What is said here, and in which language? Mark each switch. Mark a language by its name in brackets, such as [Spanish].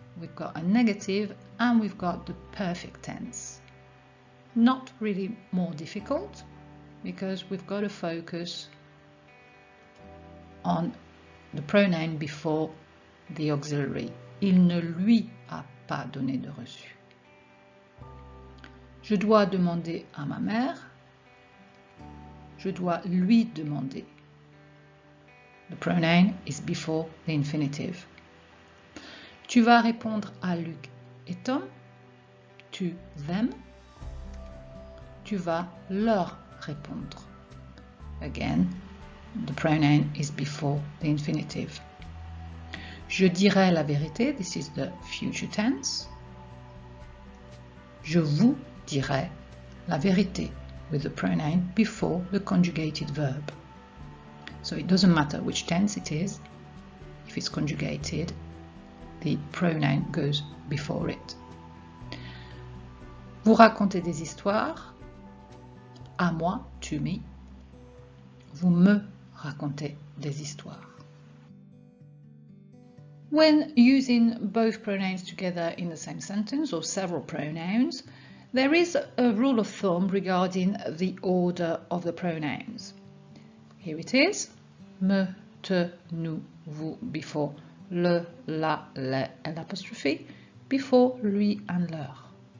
[English] we've got a negative, and we've got the perfect tense. Not really more difficult, because we've got to focus on the pronoun before the auxiliary. [French] Il ne lui a pas donné de reçu. Je dois demander à ma mère. Je dois lui demander. [English] The pronoun is before the infinitive. [French] Tu vas répondre à Luc et Tom. Tu them. Tu vas leur répondre. [English] Again, the pronoun is before the infinitive. [French] Je dirai la vérité. [English] This is the future tense. [French] Je vous dirai la vérité, [English] with the pronoun before the conjugated verb. So it doesn't matter which tense it is. If it's conjugated, the pronoun goes before it. [French] Vous racontez des histoires. À moi, [English] to me. [French] Vous me racontez des histoires. [English] When using both pronouns together in the same sentence, or several pronouns, there is a rule of thumb regarding the order of the pronouns. Here it is. Me, te, nous, vous before le, la, les, l'apostrophe, before lui and leur.